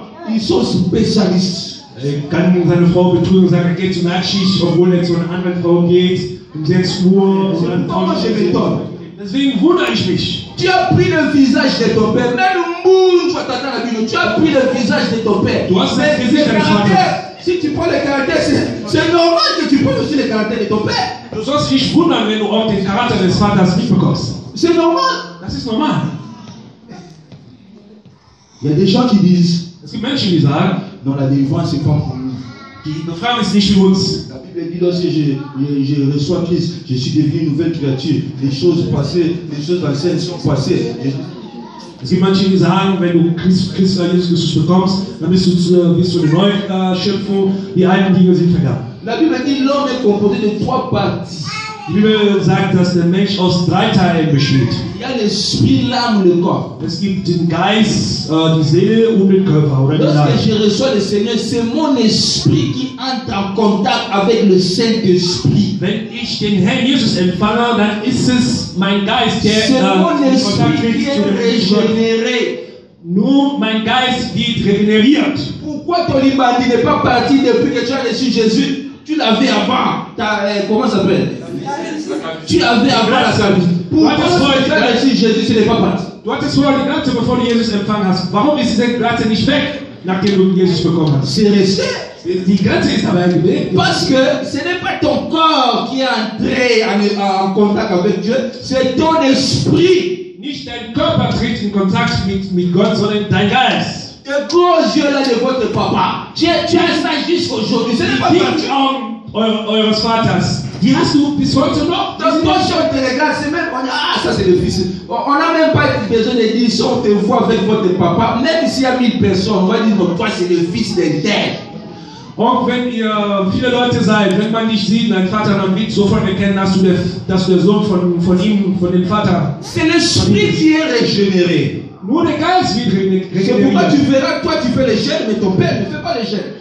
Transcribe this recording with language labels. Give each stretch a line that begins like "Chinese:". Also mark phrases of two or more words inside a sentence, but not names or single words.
French: Ils sont spécialistes.
German: Er kann seine Frau betrügen und sagen, er geht zur Nachtschicht, obwohl er zu einer anderen Frau geht, um 6 Uhr. Und dann
French: Comment je m'étonne?
German: Deswegen wundere ich mich.
French: Tu as pris le visage de ton père. Même Mouche, tu as pris le visage de ton père. Tu as Mais pris le visage le de ton caractère, père. si tu prends le caractère, c'est normal que tu prennes aussi le caractère de ton père.
German: Du sollst dich wundern, wenn du auch den Charakter des Vaters mitbekommst.
French: C'est normal.
German: Das ist normal.
French: Il y a des gens qui disent,
German: Es gibt Menschen, die sagen,
French: non, la délivrance, c'est pas pour nous.
German: die Befreiung ist nicht für uns.
French: La Bible dit, lorsque je reçois Christ, je suis devenu une nouvelle créature. Les choses passées, les choses anciennes sont passées.
German: Es gibt manche, die sagen, wenn du Jesus Christus bekommst, dann bist du eine neue Schöpfung, die alten Dinge sind vergangen.
French: La Bible dit, l'homme est composé de 3 parties.
German: Die Bibel sagt, dass der Mensch aus 3 Teilen besteht.
French: Il y a l'esprit, l'âme, le corps.
German: Es gibt den Geist, die Seele und den Körper. Oder den
French: Lorsque
German: Leib.
French: je reçois le Seigneur, c'est mon esprit qui entre en contact avec le Saint-Esprit.
German: Wenn ich den Herrn Jesus empfange, dann ist es mein Geist, der
French: C'est mon
German: in
French: esprit
German: Kontakt
French: qui
German: tritt zu dem
French: est
German: Menschen Gott.
French: régénéré.
German: Nur mein Geist wird regeneriert.
French: Pourquoi ton limbandi n'est pas parti depuis que tu as reçu Jésus? Tu l'avais avant. Comment ça s'appelle? Tu l'avais avant la salvation. Pourquoi tu as reçu Jésus, ce n'est pas parti?
German: Du hattest vorher die Glatze, bevor du Jesus empfangen hast. Warum ist diese Glatze nicht weg, nachdem du Jesus bekommen hast?
French: C'est resté.
German: Die Glatze ist aber geblieben.
French: Parce que ce n'est pas ton corps qui est entré en contact avec Dieu, c'est ton esprit.
German: Nicht dein Körper tritt in Kontakt mit Gott, sondern dein Geist.
French: Les gros yeux là de votre papa, tu as ça jusqu'aujourd'hui. Ce n'est pas
German: Die
French: parti.
German: Augen eures Vaters, die hast du bis heute noch.
French: Donc toi, si on te regarde, c'est même, on dit, ah, ça c'est le fils. On n'a même pas besoin de dire, si on te voit avec votre papa, même s'il y a 1000 personnes, on va dire, non, toi c'est le fils d'un tel.
German: Und wenn ihr viele Leute seid, wenn man dich sieht, dein Vater, dann wird sofort erkennen, dass du der Sohn von ihm, von dem Vater.
French: C'est l'esprit qui est régénéré.
German: Nur der Geist wird
French: C'est pourquoi tu
German: regeneriert.
French: verras, toi tu fais les gènes, mais ton père ne fait pas les gènes.